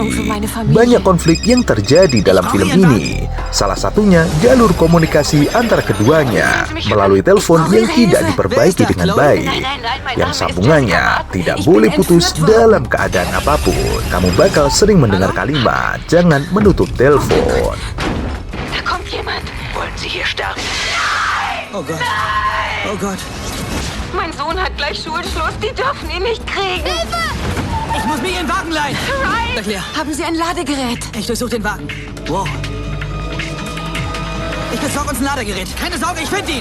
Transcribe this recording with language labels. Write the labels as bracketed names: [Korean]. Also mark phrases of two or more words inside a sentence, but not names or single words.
[Indonesian] Banyak konflik yang terjadi dalam film ini. Salah satunya jalur komunikasi antara keduanya melalui telepon yang tidak diperbaiki dengan baik, yang sambungannya tidak boleh putus dalam keadaan apapun. Kamu bakal sering mendengar kalimat, jangan menutup telepon. [German] Da kommt jemand. Wollen Sie hier sterben? Oh Gott. Oh Gott. Mein Sohn hat gleich Schulschluss. Die dürfen ihn nicht kriegen. Hilfe! Ich muss mir Ihren Wagen leihen. Ryan! Erklär. Haben Sie ein Ladegerät? Ich durchsuche den Wagen. Wow. Ich besorge uns ein Ladegerät. Keine Sorge, ich finde ihn.